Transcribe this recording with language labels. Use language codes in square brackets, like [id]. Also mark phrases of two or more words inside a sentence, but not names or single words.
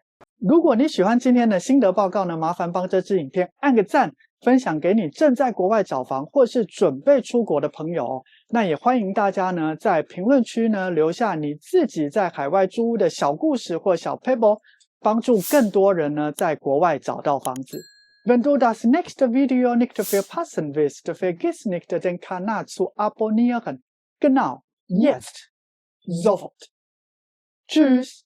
[zh] 如果你喜欢今天的心得报告呢，麻烦帮这支影片按个赞，分享给你正在国外找房或是准备出国的朋友哦。那也欢迎大家呢在评论区呢留下你自己在海外租屋的小故事或小 paper， 帮助更多人呢在国外找到房子。 [de] Wenn du das nächste Video nicht verpassen willst, vergiss nicht, den Kanal zu abonnieren. Genau, jetzt, sofort. Tschüss.